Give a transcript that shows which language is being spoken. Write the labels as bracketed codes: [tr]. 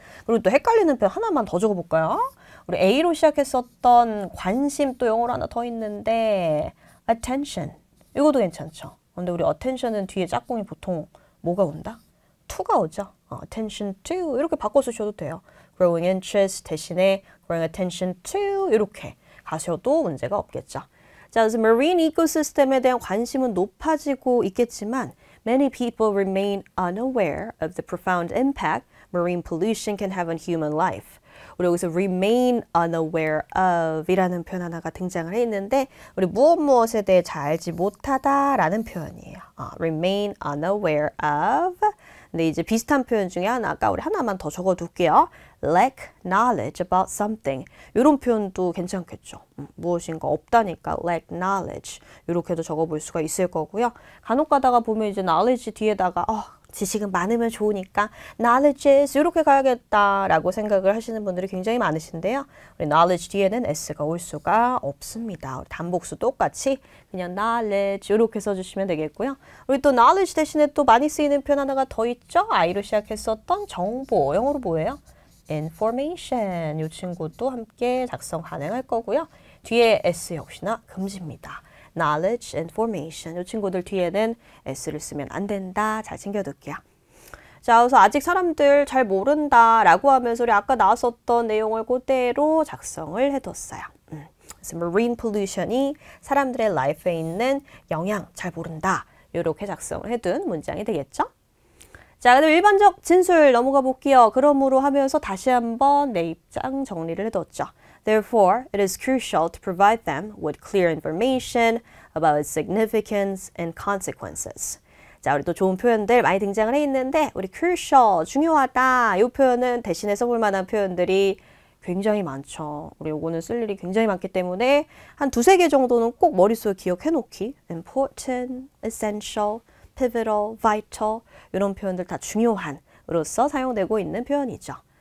[ko] 그리고 또 헷갈리는 표현 하나만 더 적어볼까요? 우리 A로 시작했었던 관심 또 영어로 하나 더 있는데 attention. 이것도 괜찮죠. 근데 우리 attention은 뒤에 짝꿍이 보통 뭐가 온다? to가 오죠. attention to 이렇게 바꿔 쓰셔도 돼요. growing interest 대신에 growing attention to 이렇게 가셔도 문제가 없겠죠. 자, 그래서 marine ecosystem에 대한 관심은 높아지고 있겠지만 [en] many people remain unaware of the profound impact marine pollution can have on human life. [ko] 우리 여기서 remain unaware of 이라는 표현 하나가 등장을 해 있는데 우리 무엇에 대해 잘 알지 못하다라는 표현이에요. [en] remain unaware of. [ko] 근데 이제 비슷한 표현 중에 하나가 우리 하나만 더 적어둘게요. [en] lack knowledge about something. [ko] 이런 표현도 괜찮겠죠. 무엇인가 없다니까 lack knowledge. 이렇게도 적어볼 수가 있을 거고요. 간혹 가다가 보면 이제 knowledge 뒤에다가 지식은 많으면 좋으니까 knowledge is 이렇게 가야겠다라고 생각을 하시는 분들이 굉장히 많으신데요. 우리 knowledge 뒤에는 s가 올 수가 없습니다. 단복수 똑같이 그냥 knowledge 이렇게 써주시면 되겠고요. 우리 또 knowledge 대신에 또 많이 쓰이는 표현 하나가 더 있죠. I로 시작했었던 정보, 영어로 뭐예요? [en] information. [ko] 이 친구도 함께 작성 가능할 거고요. 뒤에 s 역시나 금지입니다. knowledge, information. 이 친구들 뒤에는 s를 쓰면 안 된다. 잘 챙겨둘게요. 자, 그래서 아직 사람들 잘 모른다 라고 하면서 우리 아까 나왔었던 내용을 그대로 작성을 해뒀어요. 그래서 marine pollution이 사람들의 라이프에 있는 영향 잘 모른다. 이렇게 작성을 해둔 문장이 되겠죠? 자, 그럼 일반적 진술 넘어가 볼게요. 그러므로 하면서 다시 한번 내 입장 정리를 해뒀죠. [en] Therefore, it is crucial to provide them with clear information about its significance and consequences. [ko] 자, 우리 또 좋은 표현들 많이 등장을 해 있는데 우리 crucial, 중요하다 이 표현은 대신에 써볼 만한 표현들이 굉장히 많죠. 우리 요거는 쓸 일이 굉장히 많기 때문에 한 두세 개 정도는 꼭 머릿속에 기억해 놓기. important, essential, pivotal, vital 이런 표현들 다 중요한으로서 사용되고 있는 표현이죠.